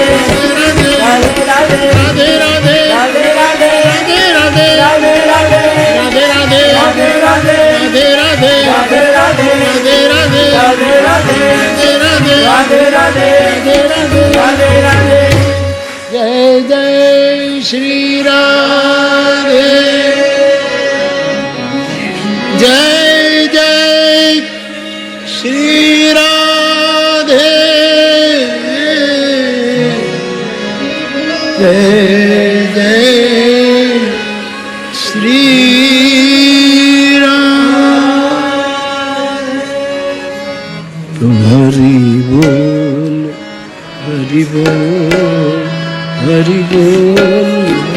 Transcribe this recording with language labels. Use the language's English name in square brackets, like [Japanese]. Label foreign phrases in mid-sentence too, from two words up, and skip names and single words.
[Hindi] રાધે રાધે राधे राधे राधे રાધે રાધે राधे राधे રાધે રાધે राधे राधे રાધે રાધે राधे राधे રાધે રાધે राधे राधे રાધે રાધે राधे રાધે राधे રાધે जय जय श्री राधे जय जय श्री राधे जय जय श्री राधे तुम हरि बोल हरि बोल हरि बोल